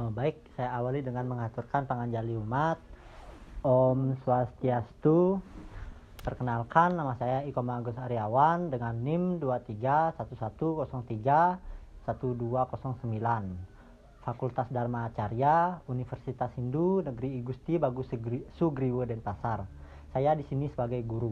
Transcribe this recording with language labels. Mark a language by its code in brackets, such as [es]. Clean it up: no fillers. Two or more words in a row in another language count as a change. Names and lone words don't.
[id] Baik, saya awali dengan mengaturkan [ban] panganjali umat. Om Swastiastu. [id] Perkenalkan, nama saya Iko Agus Aryawan dengan NIM 2311031209. Fakultas Dharma Acarya, Universitas Hindu Negeri I Gusti Bagus Sugriwo Denpasar. Saya di sini sebagai guru.